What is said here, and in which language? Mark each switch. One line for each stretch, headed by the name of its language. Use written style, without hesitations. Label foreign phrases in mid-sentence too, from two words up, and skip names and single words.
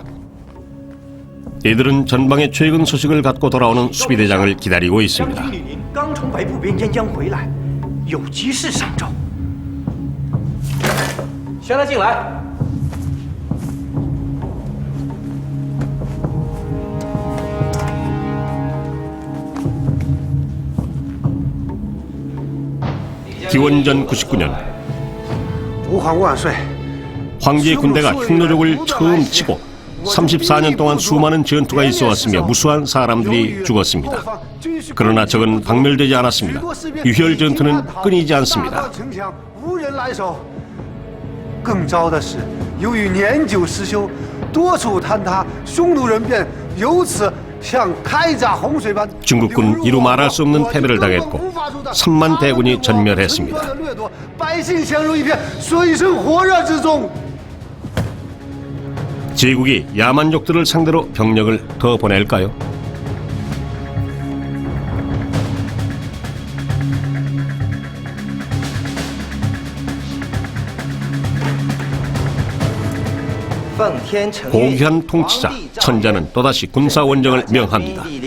Korean: 이들은 전방의 최근 소식을 갖고 돌아오는 수비대장을 기다리고 있습니다.
Chinese: 刚从北部边疆将回来，有急事上奏。宣他进来。
Korean: 기원전 99년
Chinese: 吾皇万岁！
Korean: 황제의 군대가 흉노족을 처음 치고 34년 동안 수많은 전투가 있어왔으며 무수한 사람들이 죽었습니다. 그러나 적은 박멸되지 않았습니다. 유혈 전투는 끊이지 않습니다.
Chinese: 无人来守。更糟的是，由于年久失修，多处坍塌，匈奴人便由此像开闸洪水般。
Korean: 중국군 이루 말할 수 없는 패배를 당했고 3만 대군이 전멸했습니다.
Chinese: 百姓陷入一片水深火热之中。
Korean: 제국이 야만족들을 상대로 병력을 더 보낼까요? 고귀한 통치자 천자는 또다시 군사원정을 명합니다.